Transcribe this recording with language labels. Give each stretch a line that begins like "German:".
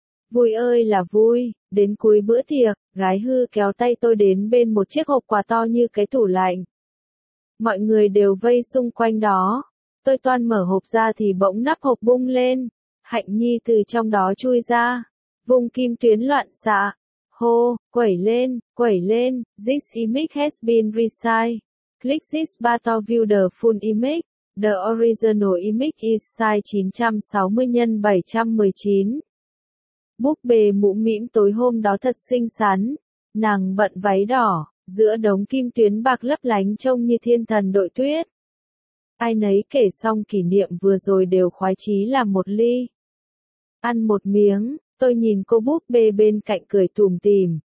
Vietnamese: Vui ơi là vui, đến cuối bữa tiệc, gái Hư kéo tay tôi đến bên một chiếc hộp quà to như cái tủ lạnh. Mọi người đều vây xung quanh đó. Tôi toan mở hộp ra thì bỗng nắp hộp bung lên. Hạnh Nhi từ trong đó chui ra. Vùng kim tuyến loạn xạ. Hô, quẩy lên,
English: this image has been resized. Click this button to view the full image. The original image is size 960x719.
Vietnamese: Búp bê mũm mĩm tối hôm đó thật xinh xắn. Nàng bận váy đỏ, giữa đống kim tuyến bạc lấp lánh trông như thiên thần đội tuyết. Ai nấy kể xong kỷ niệm vừa rồi đều khoái chí làm một ly. Ăn một miếng, tôi nhìn cô búp bê bên cạnh cười tủm tỉm.